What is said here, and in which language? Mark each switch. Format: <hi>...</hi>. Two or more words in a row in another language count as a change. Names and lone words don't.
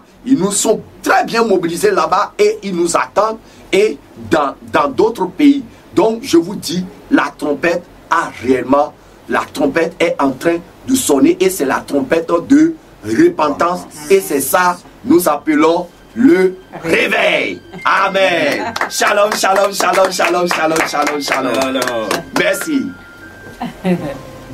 <fr>Ils nous sont très bien mobilisés là-bas et ils nous attendent. Et dans d'autres pays. Donc, je vous dis, la trompette est en train de sonner et c'est la trompette de repentance. Et c'est ça, nous appelons le réveil. Amen.</fr> <he>Shalom, shalom, shalom, shalom, shalom, shalom, shalom.</he> <fr>Merci.</fr>